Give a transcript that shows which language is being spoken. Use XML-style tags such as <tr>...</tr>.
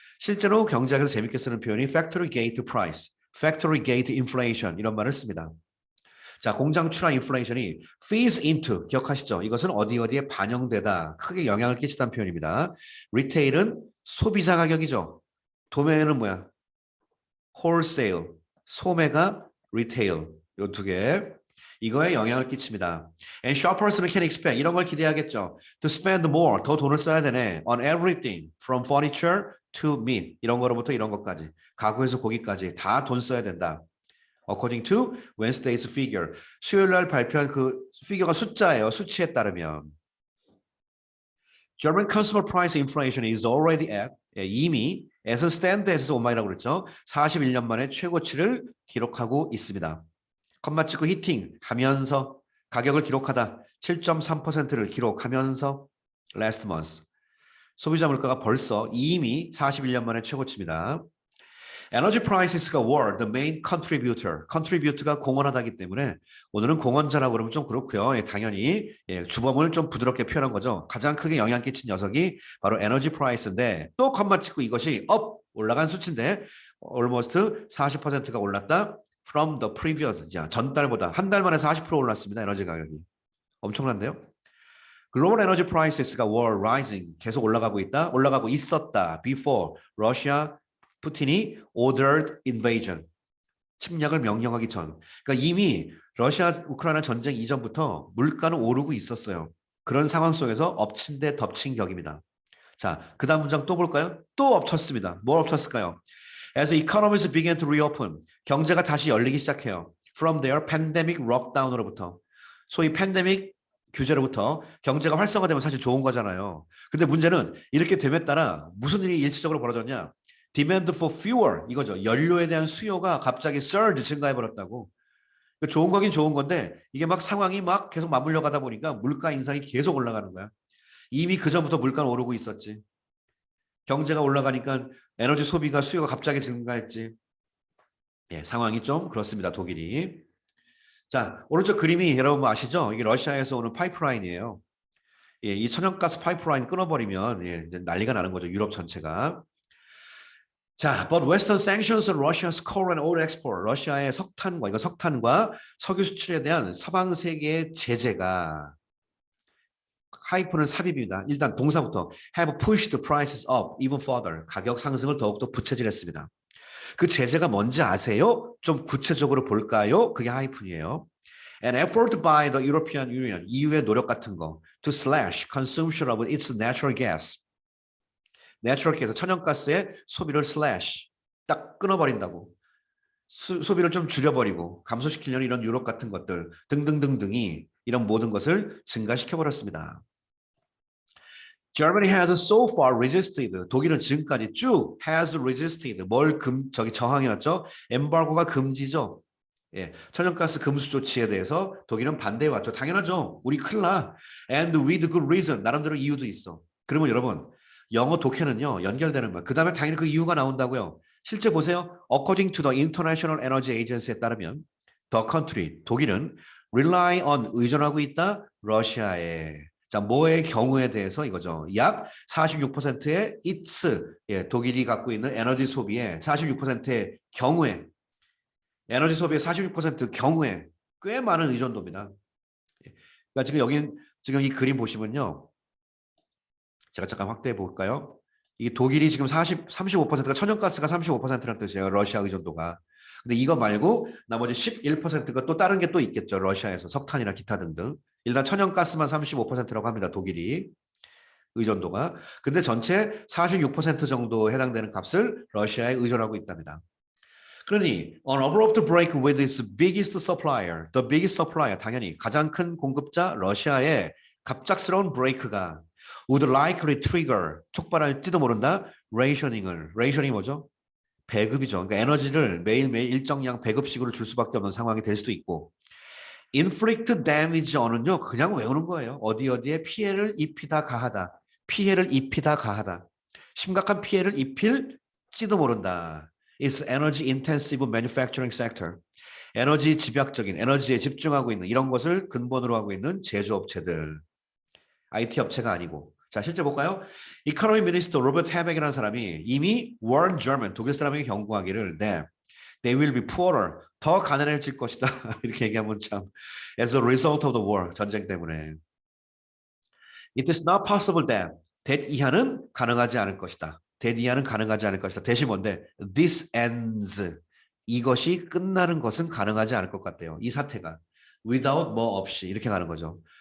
<ko>실제로 경제학에서 재밌게 쓰는 표현이 Factory Gate Price, Factory Gate Inflation 이런 말을 씁니다. 자, 공장 출하 인플레이션이</ko> <en>feeds into</en> <ko>기억하시죠? 이것은 어디에 반영되다, 크게 영향을 끼치다는 표현입니다. 리테일은 소비자 가격이죠. 도매는 뭐야?</ko> <en>wholesale, 소매가 retail.</en> <ko>요 두 개. 이거에 영향을 끼칩니다.</ko> <en>And shoppers can expect</en> <ko>이런 걸 기대하겠죠.</ko> <en>To spend more,</en> <ko>더 돈을 써야 되네.</ko> <en>On everything, from furniture to meat.</en> <ko>이런 거로부터 이런 것까지. 가구에서 고기까지 다 돈 써야 된다.</ko> <en>According to Wednesday's figure.</en> <ko>수요일 날 발표한 그 피겨가 숫자예요. 수치에 따르면.</ko> <en>German consumer price inflation is already at</en> <ko>이미 as stand에서 온마이라고 그랬죠. 41년 만에 최고치를 기록하고 있습니다. 컴마 찍고 히팅 하면서 가격을 기록하다 7.3%를 기록하면서</ko> <en>last month.</en> <ko>소비자 물가가 벌써 이미 41년 만에 최고치입니다. Energy prices가</ko> <en>were the main contributor.</en> <ko>contribute가 공헌하다기 때문에 오늘은 공헌자라고 그러면 좀 그렇고요. 예, 당연히 주범을 좀 부드럽게 표현한 거죠. 가장 크게 영향 끼친 녀석이 바로 에너지 프라이스인데 또 컴마 찍고 이것이 업 올라간 수치인데</ko> <en>almost 40%가</en> <ko>올랐다.</ko> <en>From the previous</en> <ko>전달보다 한 달 만에 40% 올랐습니다. 에너지 가격이. 엄청난데요. 글로벌 에너지 프라이스가</ko> <en>were rising.</en> <ko>계속 올라가고 있다. 올라가고 있었다.</ko> <en>Before</en> <ko>러시아 푸틴이</ko> <en>ordered invasion.</en> <ko>침략을 명령하기 전. 그러니까 이미 러시아 우크라이나 전쟁 이전부터 물가는 오르고 있었어요. 그런 상황 속에서 엎친 데 덮친 격입니다. 자, 그 다음 문장 또 볼까요? 또 엎쳤습니다. 뭘 엎쳤을까요?</ko> <en>As economies began to reopen.</en> <ko>경제가 다시 열리기 시작해요.</ko> <en>From their pandemic lockdown</en> <ko>으로부터. 소위 팬데믹 규제로부터 경제가 활성화되면 사실 좋은 거잖아요. 근데 문제는 이렇게 됨에 따라 무슨 일이 일시적으로 벌어졌냐?</ko> <en>Demand for fuel</en> <ko>이거죠. 연료에 대한 수요가 갑자기 surge 증가해버렸다고. 그러니까 좋은 거긴 좋은 건데 이게 막 상황이 막 계속 맞물려 가다 보니까 물가 인상이 계속 올라가는 거야. 이미 그 전부터 물가는 오르고 있었지. 경제가 올라가니까 에너지 소비가 수요가 갑자기 증가했지. 예, 상황이 좀 그렇습니다. 독일이. 자, 오른쪽 그림이 여러분 뭐 아시죠? 이게 러시아에서 오는 파이프라인이에요. 예, 이 천연가스 파이프라인 끊어버리면 예, 이제 난리가 나는 거죠. 유럽 전체가. 자,</ko> <en>but Western sanctions on Russia's coal and oil export.</en> <ko>러시아의 석탄과 석유 수출에 대한 서방 세계의 제재가 하이프는 삽입입니다. 일단 동사부터</ko> <en>have pushed the prices up even further.</en> <ko>가격 상승을 더욱더 부채질했습니다. 그 제재가 뭔지 아세요? 좀 구체적으로 볼까요? 그게 하이픈이에요.</ko> <en>An effort by the European Union,</en> <ko>EU의 노력 같은 거,</ko> <en>to slash consumption of its natural gas.</en> <ko>내추럴 가스, 천연가스의 소비를</ko> <en>slash,</en> <ko>딱 끊어버린다고. 소비를 좀 줄여버리고 감소시키려는 이런 유럽 같은 것들 등등등등이 이런 모든 것을 증가시켜버렸습니다.</ko> <en>Germany has so far resisted.</en> <ko>독일은 지금까지 쭉</ko> <en>has resisted.</en> <ko>저항해왔죠? 엠바고가 금지죠. 예, 천연가스 금수 조치에 대해서 독일은 반대해왔죠. 당연하죠. 우리 큰일 나.</ko> <en>And with good reason.</en> <ko>나름대로 이유도 있어. 그러면 여러분 영어 독해는요 연결되는 거예요. 그 다음에 당연히 그 이유가 나온다고요. 실제 보세요.</ko> <en>According to the International Energy Agency</en> <ko>에 따르면</ko> <en>the country</en> <ko>독일은</ko> <en>rely on</en> <ko>의존하고 있다 러시아에. 자, 뭐의 경우에 대해서 이거죠. 약 46%의 its 예, 독일이 갖고 있는 에너지 소비의 46%의 경우에 에너지 소비의 46% 경우에 꽤 많은 의존도입니다. 그러니까 지금 여기 지금 이 그림 보시면요. 제가 잠깐 확대해 볼까요? 이게 독일이 지금 35%가 천연가스가 35%라는 뜻이에요. 러시아 의존도가. 근데 이거 말고 나머지 11%가 또 다른 게 또 있겠죠. 러시아에서 석탄이나 기타 등등. 일단 천연가스만 35%라고 합니다. 독일이 의존도가. 근데 전체 46% 정도 해당되는 값을 러시아에 의존하고 있답니다. 그러니</ko> <en>an abrupt break with its biggest supplier, the biggest supplier</en> <ko>당연히 가장 큰 공급자 러시아의 갑작스러운 브레이크가</ko> <en>would likely trigger</en> <ko>촉발할지도 모른다</ko> <en>rationing</en> <ko>이 뭐죠? 배급이죠. 그러니까 에너지를 매일매일 일정량 배급식으로 줄 수밖에 없는 상황이 될 수도 있고</ko> <en>inflict damage on</en> <ko>은요 그냥 외우는 거예요. 어디에 피해를 입히다 가하다. 피해를 입히다 가하다. 심각한 피해를 입힐지도 모른다.</ko> <en>It's energy intensive manufacturing sector.</en> <ko>에너지 집약적인, 에너지에 집중하고 있는 이런 것을 근본으로 하고 있는 제조업체들. IT 업체가 아니고. 자, 실제 볼까요? 이코노미 미니스터 로버트 헤벡이라는 사람이 이미</ko> <en>warned German,</en> <ko>독일 사람에게 경고하기를</ko> <en>they will be poorer,</en> <ko>더 가난해질 것이다. 이렇게 얘기하면 참</ko> <en>as a result of the war,</en> <ko>전쟁 때문에.</ko> <en>It is not possible that</en> <ko>이하는 가능하지 않을 것이다. that 이하는 가능하지 않을 것이다. 대신 뭔데?</ko> <en>This ends.</en> <ko>이것이 끝나는 것은 가능하지 않을 것 같대요. 이 사태가. without 뭐 없이 이렇게 가는 거죠.</ko>